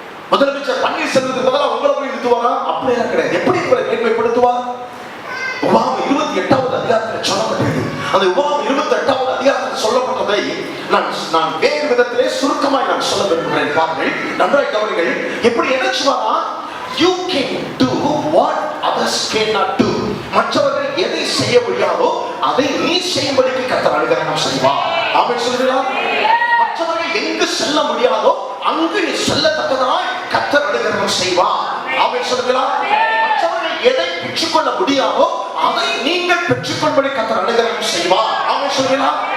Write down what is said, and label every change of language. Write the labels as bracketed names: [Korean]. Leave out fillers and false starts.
[Tamil] முதலமைச்சர் பன்னீர்செல்வத்துக்கு பதிலாக உங்களை போய் நிறுத்துவாரா? அப்படியெல்லாம் கிடையாது. எப்படி உங்களை மேன்மைப்படுத்துவார்? உபாகம் 28வது அதிகாரத்தில் சொல்லப்பட்டது. அந்த உபாகம் 28வது அதிகாரத்தில் சொல்லப்பட்டதை நான் வேறு விதத்திலே சுருக்கமாய் நான் சொல்ல விரும்புகிறேன். பாருங்கள், நன்றாய் கவனிங்கள். எப்படி என்ன சொல்வாரா? [English] You can do what others cannot do. [Tamil] மற்றவர்கள் எதை செய்ய முடியாதோ அதை நீ செய்யும்படிக்கு கர்த்தர் அனுகிரகம் செய்வார். ஆமென் சொல்லுங்களா? மற்றவர்கள் எங்கு செல்ல முடியாதோ அங்கு நீ செல்லத்தக்கதாய் கர்த்தர் அனுகிரகம் செய்வார். ஆமென் சொல்லுங்களா? மற்றவர்கள் எதை பெற்றுக்கொள்ள முடியாதோ அதை நீங்கள் பெற்றுக்கொள்படி கர்த்தர் அனுகிரகம் செய்வார். ஆமென் சொல்லுங்களா?